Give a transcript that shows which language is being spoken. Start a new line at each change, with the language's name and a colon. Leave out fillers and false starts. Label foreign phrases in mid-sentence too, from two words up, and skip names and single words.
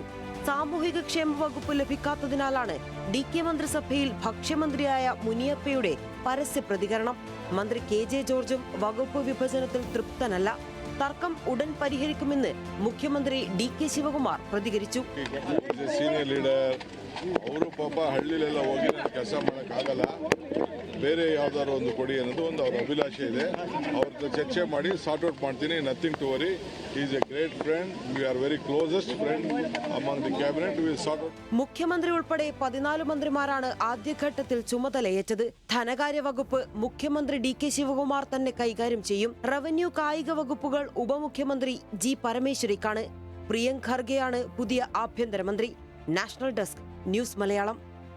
Malayalam: സാമൂഹിക ക്ഷേമ വകുപ്പ് ലഭിക്കാത്തതിനാലാണ് ഡി.കെ. മന്ത്രിസഭയിൽ ഭക്ഷ്യമന്ത്രിയായ മുനിയപ്പയുടെ പരസ്യ പ്രതികരണം. മന്ത്രി കെ.ജെ. ജോർജും വകുപ്പ് ವಿಭಜನത്തിൽ തൃപ്തനല്ല. തർക്കം ഉടൻ പരിഹരിക്കുമെന്ന് മുഖ്യമന്ത്രി ഡി.കെ. ശിവകുമാർ പ്രതികരിച്ചു.
Kannada: ಅವರು ಪಾಪ ಹಳ್ಳಿಲೆಲ್ಲ ಹೋಗಿ ನನಗೆ ಕೆಲಸ ಮಾಡೋಕ್ಕಾಗಲ್ಲ, ಬೇರೆ ಯಾವ್ದಾದ್ರು ಒಂದು ಕೊಡಿ ಅನ್ನೋದು ಒಂದು ಅವ್ರ ಅಭಿಲಾಷೆ ಇದೆ. ಅವ್ರ ಚರ್ಚೆ ಮಾಡಿ
English: sort out
Kannada: ಮಾಡ್ತೀನಿ.
English: Nothing to worry. Is a great friend. We are very closest friend among the cabinet. Will sort out.
Malayalam: മുഖ്യമന്ത്രി ഉൾപ്പെടെ 14 മന്ത്രിമാരാണ് ആദ്യഘട്ടത്തിൽ ചുമതലയേറ്റത്. ധനകാര്യ വകുപ്പ് മുഖ്യമന്ത്രി ഡി.കെ. ശിവകുമാർ തന്നെ കൈകാര്യം ചെയ്യും. റവന്യൂ കായിക വകുപ്പുകൾ ഉപമുഖ്യമന്ത്രി ജി. പരമേശ്വരിക്കാണ്. പ്രിയങ്ക് ഖർഗെയാണ് പുതിയ ആഭ്യന്തരമന്ത്രി. നാഷണൽ ഡെസ്ക്, ന്യൂസ് മലയാളം.